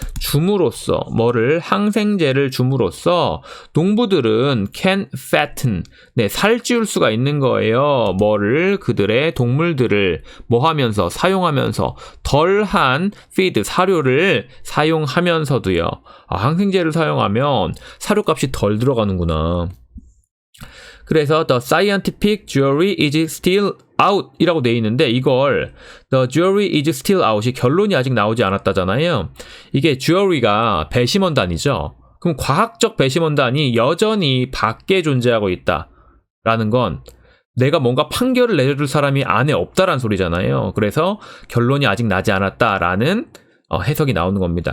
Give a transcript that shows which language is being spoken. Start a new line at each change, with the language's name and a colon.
Korean: 줌으로써, 항생제를 줌으로써 농부들은
English: can fatten,
Korean: 네, 살찌울 수가 있는 거예요. 그들의 동물들을 하면서, 사용하면서, 덜한 feed, 사료를 사용하면서도요. 항생제를 사용하면 사료값이 덜 들어가는구나. 그래서
English: the scientific jury is still out
Korean: 이라고 돼 있는데 이걸
English: the jury is still out
Korean: 이 결론이 아직 나오지 않았다잖아요. 이게 jury가 배심원단이죠. 그럼 과학적 배심원단이 여전히 밖에 존재하고 있다라는 건 내가 뭔가 판결을 내려줄 사람이 안에 없다라는 소리잖아요. 그래서 결론이 아직 나지 않았다라는 해석이 나오는 겁니다.